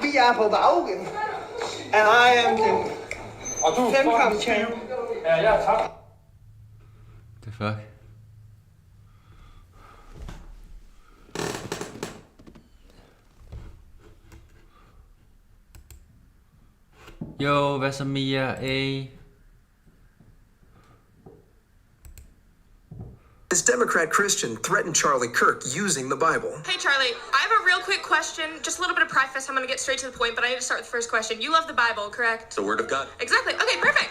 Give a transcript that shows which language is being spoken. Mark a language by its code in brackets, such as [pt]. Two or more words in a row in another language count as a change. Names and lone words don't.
[da] Vi er på Baugen, [en] and I am the femkamp champ. [da] Ja, jeg tager. [en] The fuck? [da] Jo, hvad så Mia? [en] This Democrat Christian threatened Charlie Kirk using the Bible. Hey Charlie, I have a real quick question, just a little bit of preface. I'm gonna get straight to the point, but I need to start with the first question. You love the Bible, correct? The Word of God. Exactly. Okay, perfect.